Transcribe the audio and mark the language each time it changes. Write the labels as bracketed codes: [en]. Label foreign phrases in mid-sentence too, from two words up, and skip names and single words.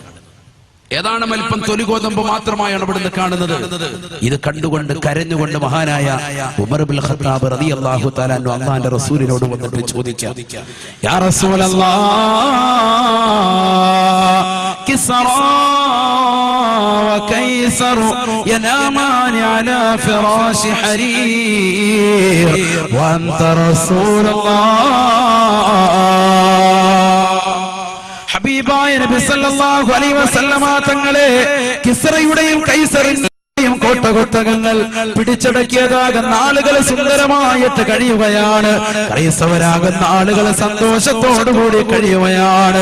[ml] ഏതാണ് അല്പം തൊലി ഗോതമ്പ് മാത്രമായാണ് ഇവിടുന്ന് കാണുന്നത്. ഇത് കണ്ടുകൊണ്ട് കരഞ്ഞുകൊണ്ട് മഹാനായ ഉമർ ഇബ്നുൽ ഖത്താബ് [ar] رضي الله تعالى عنه [ml] അല്ലാഹുവിന്റെ റസൂലിനോട് വന്നിട്ട് ചോദിക്കുക, [ar] يا رسول الله, [ml] കിസ്റാ [ar] وكيسر ينامان على فراش حرير وأنت رسول الله. [ml] ഹബീബായ നബി [ar] صلى الله عليه وسلم [ml] തങ്ങളെ കിസ്റയുടെയും കൈസറിന്റെയും കോട്ടകൊട്ടകങ്ങൾ പിടിച്ചടക്കിയതാകുന്ന ആളുകൾ സുന്ദരമായിട്ട് കഴിയുകയാണ്. ക്രൈസ്തവരാകുന്ന ആളുകൾ സന്തോഷത്തോടുകൂടി കഴിയുകയാണ്.